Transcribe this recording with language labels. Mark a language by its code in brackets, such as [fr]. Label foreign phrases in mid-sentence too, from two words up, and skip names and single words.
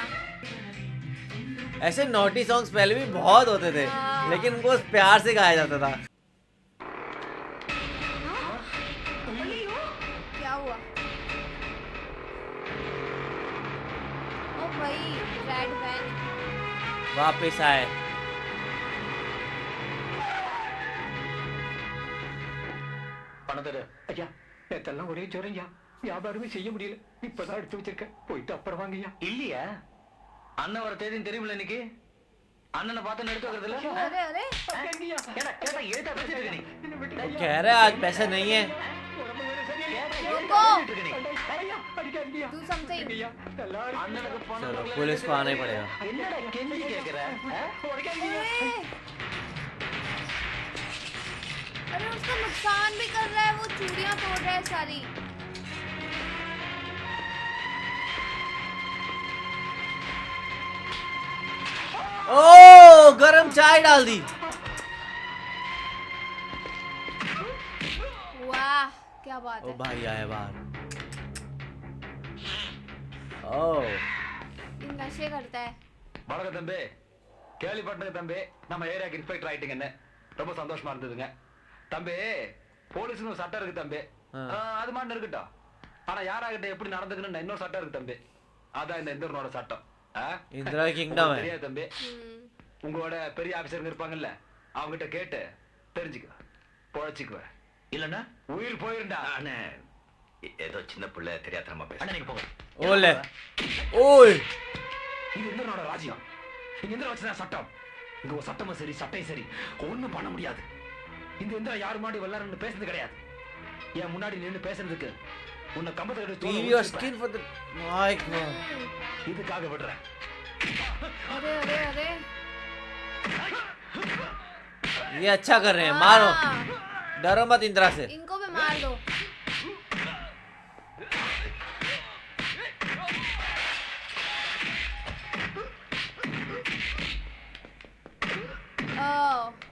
[hi] ऐसे [en] naughty songs [hi] पहले भी बहुत होते थे, हाँ। लेकिन उनको प्यार से गाया जाता था. क्या हुआ? ओ भाई [en] red van. [hi] वापस आए. [ta] பணத்தர ஐயா, நேத்தெல்லாம் ஒரே ஜுரம்யா, வியாபாரமே செய்ய முடியல. இப்பதான் எடுத்து வச்சிருக்கேன், போயிட்டு அப்புறம் வாங்கய்யா. இல்லையா? அண்ணன் வர தேதி தெரியுமில்ல இன்னைக்கு. அண்ணனை பார்த்து எடுத்து வைக்கிறது இல்ல. [hi] अरे अरे [ta] ஏடா கேட்டா ஏடா பேசிட்டு இருக்க நீ? [hi] वो कह रहे हैं आज पैसे नहीं है. रुको. [en] Do something. [ta] அண்ணனுக்கு பணம் [hi] चलो [ta] வரல. [hi] पुलिस को आना ही पड़ेगा. [ta] என்னடா கெஞ்சி கேக்குற? [hi] अरे अरे उसका नुकसान भी कर रहा है, वो चूड़ियां तोड़ रहा है सारी. ओ गरम चाय डाल दी. वाह क्या बात ओ है. भाई आए बाहर. ओ ये नशे करता है. [ta] வணக்கம் தம்பி, கேள்விப்பட்டது தம்பி, நம்ம ஏரியாக்கு இன்ஸ்பெக்டர் ஆயிட்டீங்கன்னு. ரொம்ப சந்தோஷமா இருந்ததுங்க தம்பி. போலீஸ்னு ஒரு சட்டம் இருக்கு தம்பி. அது மாதிரி இருக்கட்டும். ஆனா யாராகிட்ட எப்படி நடந்துக்கணும்னு இன்னொரு சட்டம் இருக்கு தம்பி. அதான் இந்த இந்திரனோட சட்டம். [hi] इंदिरा किंगडम है. [ta] தெரியாது தம்பி. உங்களோட பெரிய ஆபீசருங்க இருப்பாங்கல்ல, அவங்க கிட்ட கேட்டு தெரிஞ்சுக்க, பொழைச்சிக்குவ. இல்லன்னா உயிர் போயிருந்தா. அண்ணே, ஏதோ சின்ன பிள்ளை தெரியாதனமா பேச. அண்ணா நீங்க போங்க. ओले ओए இது இந்திரனோட ராஜ்யம். இங்க இந்திரன் வச்சுதான் சட்டம். இங்க ஒரு சட்டமும் சரி சட்டையும் சரி ஒண்ணும் பண்ண முடியாது. இந்த இந்திரன் யாரு முன்னாடி வெள்ளாரன்னு பேசுறது கிடையாது. என் முன்னாடி நின்னு பேசுறதுக்கு உன்னை கம்பத்தை கட்டி தூர [hi] टीवी और [ta] ஊத்திப்பேன். [en] skin for the mike. [ta] இதுக்காக விடுறேன். [hi] अरे अरे अरे ये अच्छा कर रहे हैं. मारो, हाँ, डरो मत इंदिरा से. इनको भी मार दो. ओह,